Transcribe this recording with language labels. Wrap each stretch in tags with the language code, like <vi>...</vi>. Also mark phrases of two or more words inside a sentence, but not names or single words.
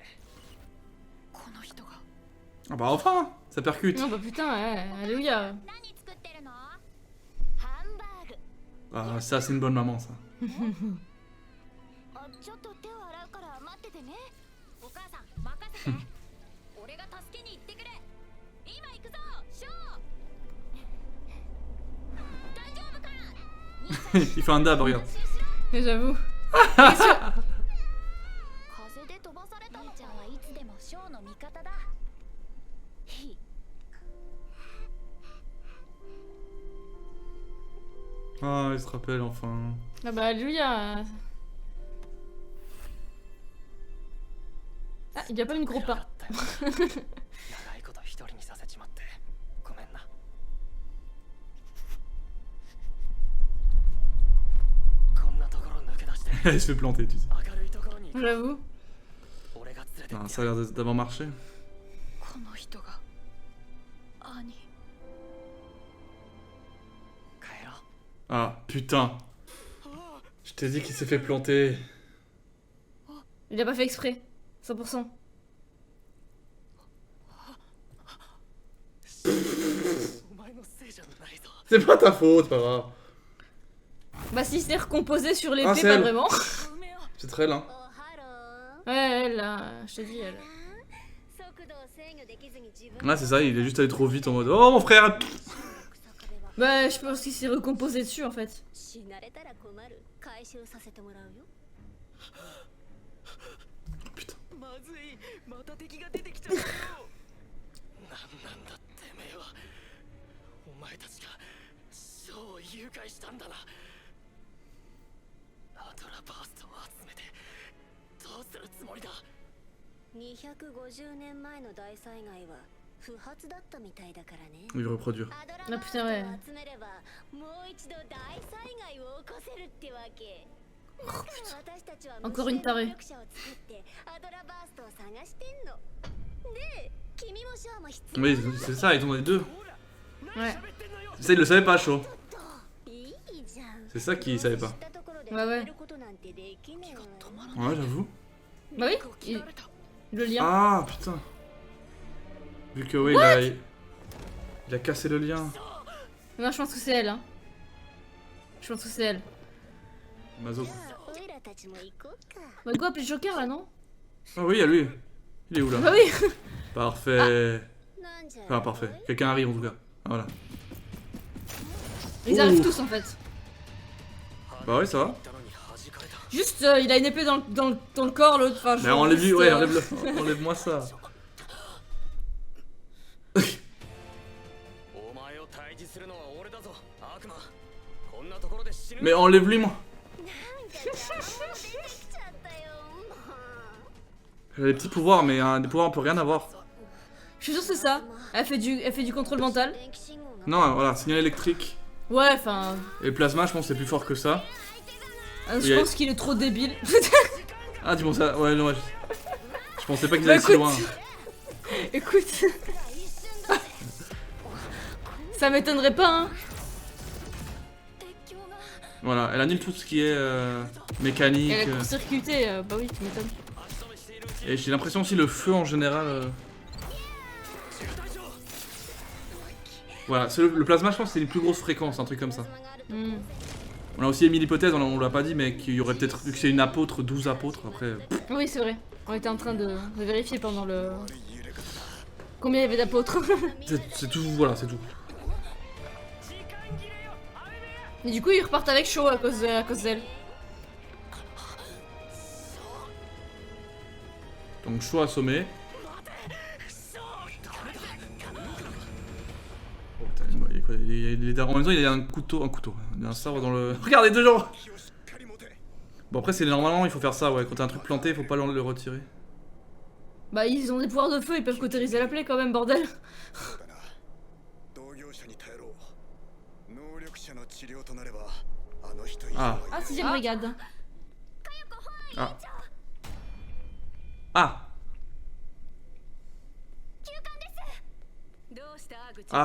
<ja>この人が</ja> <fr>Ah bah enfin, ça percute. Non, bah putain, ouais, alléluia.</fr> <ja>何作ってるのハンバーグ</ja> <fr>Ah, ça c'est une bonne maman ça.</fr> <ja>あちょっと手を洗うから待っててねお母さん任せて俺が助けに行ってくる今行くぞショー大丈夫か</ja> <fr>Il fait un dab, regarde. Mais j'avoue.</fr> <ja>風で飛ばされたのちゃんはいつでもショーの味方だ</ja> <fr>Ah, il se rappelle enfin. Ah bah alléluia. Ah, il y a pas une gros</fr> <ja>や</ja> <fr>pas.</fr> <ja>ったよ長いこと一人にさせちまってごめんなこんなところ抜け出して</ja> <fr>Il se fait planter, tu sais.</fr> <ja>明るいところに行こう</ja> <fr>J'avoue.</fr> <ja>俺が連れてっ Ah, て</ja> <fr>ça a l'air d'avoir marché.</fr> <ja>この人が兄帰ろう</ja> <fr>Ah, putain. Je t'ai dit qu'il s'est fait planter. Il a pas fait exprès. 100%.</fr> <ja>お前のせいじゃないぞ</ja> <fr>C'est pas ta faute, pas grave. Bah si c'est recomposé sur l'épée, Ah, c'est pas elle. vraiment.</fr> <ja>梅よ</ja> <fr>C'est très lent.</fr> <ja>おハロー</ja> <fr>Ouais, elle, là, je te dis, elle.</fr> <ja>速度を制御できずに自分</ja> <fr>Ah, c'est ça, il est juste allé trop vite en mode Oh mon frère.</fr> <ja>草壁は</ja> <fr>Bah, je pense qu'il s'est recomposé dessus, en fait.</fr> <ja>死なれたら困る回収させてもらうよ</ja> <fr>Putain.</fr> <ja>まずいまた敵が出てきちゃったよなんなんだてめえはお前たちがショーを誘拐したんだなアドラバーストを集めてどうするつもりだ 250年前の大災害は不発だったみたいだからね。</ja> <fr>Il veut reproduire.</fr> <ja>アドラバーストを</ja> <fr>putain, ouais.</fr> <ja>集めればもう一度大災害を起こせるってわけ。だから私たちは</ja> <fr>Encore une tarée.</fr> <ja>能力者を作ってアドラバーストを探してんの。で、君もショーも必要</ja> <fr>Oui, c'est ça, ils ont les deux. Ouais. Ça, il le savait pas, chaud.</fr> <ja>いいじゃん。</ja> <fr>C'est ça qu'il savait pas.</fr> <ja>知ったところで</ja> <fr>Ouais, ouais.</fr> <ja>止めることなんてできねえわ。</ja> <fr>Ouais, j'avoue. Bah oui, le lien. Ah, putain. Vu que, oui, il a cassé le lien. Non, je pense que c'est elle. Hein. Je pense que c'est elle. Mazo.</fr> <ja>じゃあオイラたちも行こうか。</ja> <fr>Bah go appeler Joker là, non? Ah oui, il y a lui. Il est où là? Bah oui. Parfait.</fr> <ja>なんじゃ</ja> <fr>Enfin, parfait. Quelqu'un arrive en tout cas. Ah, voilà. Ils arrivent Ouh. tous en fait. Bah oui, ça va. Juste, il a une épée dans le corps, l'autre. Enfin, Mais genre, enlève-lui, juste, ouais, enlève-moi ça.</fr> <ja>お前を退治するのは俺だぞ悪魔。こんなところで死ぬ。</ja> <fr>Mais enlève-lui, moi.</fr> <ja>なんか邪魔者出てきちゃったよ。もう</ja> <fr>Elle a des petits pouvoirs, mais des pouvoirs on peut rien avoir. Je suis sûre que c'est ça. Elle fait du contrôle mental.</fr> <ja>電気信号が</ja> <fr>Non, voilà, signal électrique. Ouais, enfin. Et le plasma, je pense que c'est plus fort que ça. Je Et- pense qu'il est trop débile. Ah, dis-moi ça. Ouais, non, ouais. Je pensais pas qu'ils Bah, allaient si écoute. loin. Écoute. Ça m'étonnerait pas, hein.</fr> <ja>鉄橋が</ja> <fr>Voilà, elle annule tout ce qui est mécanique. Elle est court-circuitée, bah oui, tu m'étonnes. Et j'ai l'impression aussi le feu en général. Voilà, le plasma, je pense que c'est une plus grosse fréquence, un truc comme ça.</fr> <ja>があると Hmm.</ja> <fr>On a aussi émis l'hypothèse, on l'a pas dit, mais qu'il y aurait peut-être, vu que c'est une apôtre, 12 apôtres, après... Oui, c'est vrai. On était en train de vérifier pendant le. Combien il y avait d'apôtres. C'est tout, voilà, c'est tout. Et du coup, ils repartent avec chaud à cause d'elle. Donc choix assommé. Oh putain, il y a quoi, en même temps, il y a un couteau, il y a un sabre dans le... Regardez, deux gens. Bon après, c'est normalement, il faut faire ça, ouais, quand t'as un truc planté, il faut pas le retirer. Bah, ils ont des pouvoirs de feu, ils peuvent cautériser la plaie quand même, bordel.</fr> <ja>そうだな同業者に頼ろう能力者の治療となればあの人以上 Ah. は</ja> <fr>Ah, 6ème brigade. Ah. Ah.</fr> <ja>どうしたアグチ</ja>